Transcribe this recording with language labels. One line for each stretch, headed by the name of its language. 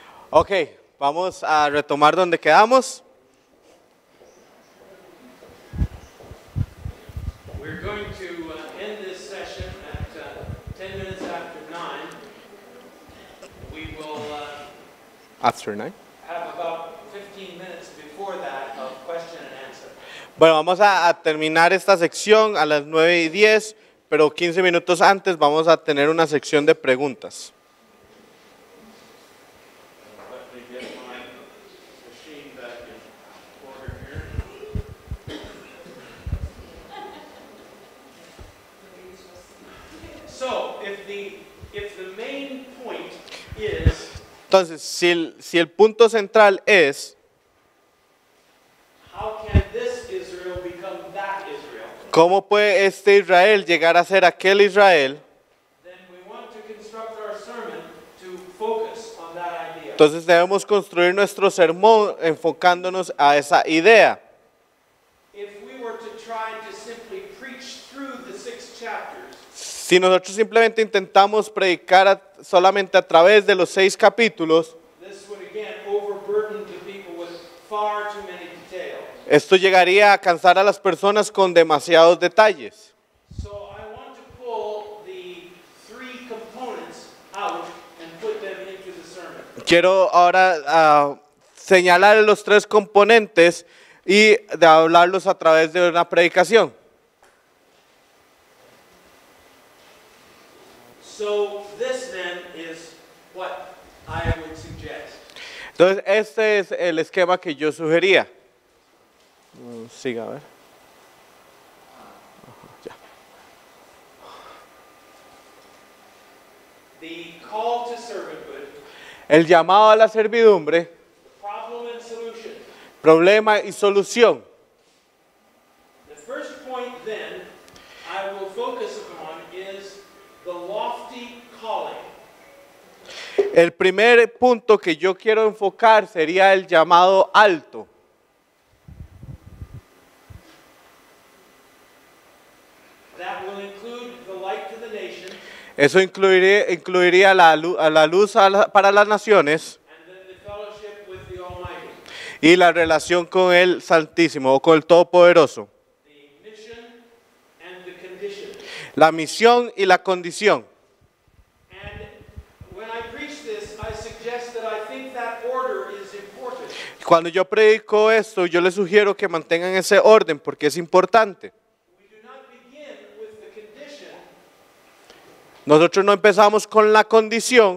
Spanish: Ok, vamos a retomar donde quedamos.
English: We're going to end this session at 10 minutes after 9. We will After 9. have about 15 minutes before that of question and answer.
Spanish: Bueno, vamos a terminar esta sección a las 9:10, pero 15 minutos antes vamos a tener una sección de preguntas.
English: Let me get my machine back in order here. So, if the main point is
Spanish: Entonces, si el punto central es
English: how can this Israel become that Israel,
Spanish: cómo puede este Israel llegar a ser aquel Israel,
English: then we want to construct our sermon to focus on that idea.
Spanish: entonces debemos construir nuestro sermón enfocándonos a esa idea.
English: If we were to try to simply preach through the 6 chapters,
Spanish: Si nosotros simplemente intentamos predicar solamente a través de los 6 capítulos,
English: this would again overburden the people with far too many details.
Spanish: esto llegaría a cansar a las personas con demasiados detalles.
English: So I want to pull the 3 components out and put them into the sermon.
Spanish: Quiero ahora señalar los 3 componentes y de hablarlos a través de una predicación.
English: So this then is what I would suggest.
Spanish: Entonces, este es el esquema que yo sugería. Siga, a ver. Ya.
English: The call to servanthood,
Spanish: El llamado a la servidumbre,
English: problem and solution.
Spanish: problema y solución.
English: The first point then I will focus upon is the lofty calling.
Spanish: El primer punto que yo quiero enfocar sería el llamado alto.
English: That will include the light to the nation
Spanish: Eso incluiría la luz para las naciones
English: and then the fellowship with the Almighty.
Spanish: y la relación con el Santísimo o con el Todopoderoso.
English: The mission and the condition.
Spanish: La misión y la condición.
English: And when I preach this, I suggest that I think that order is important.
Spanish: Cuando yo predico esto, yo les sugiero que mantengan ese orden porque es importante.
English: We do not begin with the condition
Spanish: Nosotros no empezamos con la condición